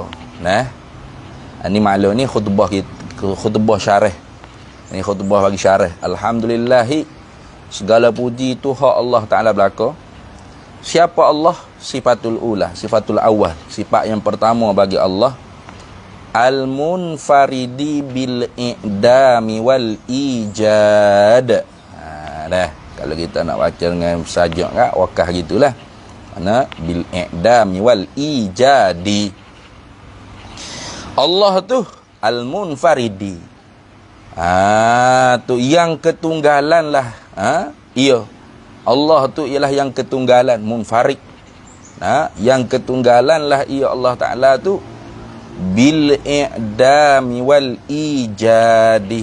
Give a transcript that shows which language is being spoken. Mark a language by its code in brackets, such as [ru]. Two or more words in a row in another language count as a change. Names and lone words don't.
[ms] Nah. Ini maklum ni khutbah syarah. Ini khutbah bagi syarah. Alhamdulillahi, segala puji tu hak Allah Taala belaka. Siapa Allah? [ar] صفة الأولى، صفة الأول. [ms] Sifat yang pertama bagi Allah, [ar] المنفرد بالإعدام والإيجاد. [ms] Dah. Kalau kita nak baca dengan sajak kan, wakah gitulah. Mana [ar] بالإعدام والإيجاد. [ms] Allah tu al-munfaridi. Tu yang ketunggalan lah. Iya. Allah tu ialah yang ketunggalan, munfarid. Yang ketunggalan lah ia Allah Ta'ala tu [ar] بالإعدام والإيجاد.